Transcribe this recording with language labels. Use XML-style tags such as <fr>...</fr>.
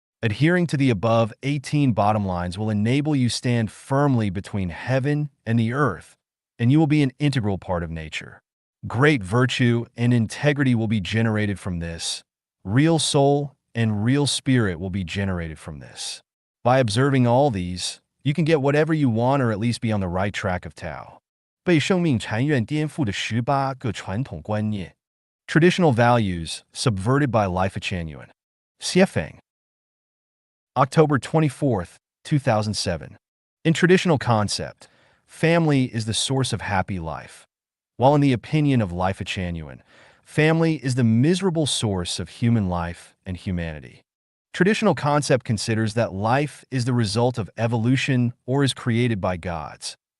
<en>Adhering to the above 18 bottom lines will enable you stand firmly between heaven and the earth, and you will be an integral part of nature. Great virtue and integrity will be generated from this. Real soul and real spirit will be generated from this. By observing all these, you can get whatever you want or at least be on the right track of Tao.</en> <zh>被生命禅院颠覆的18个传统观念</zh> <en>Traditional values subverted by Lifechanyuan. Xuefeng. October 24th, 2007. In traditional concept, family is the source of happy life, while in the opinion of Lifechanyuan, family is the miserable source of human life and humanity. Traditional concept considers that life is the result of evolution or is created by gods.</en>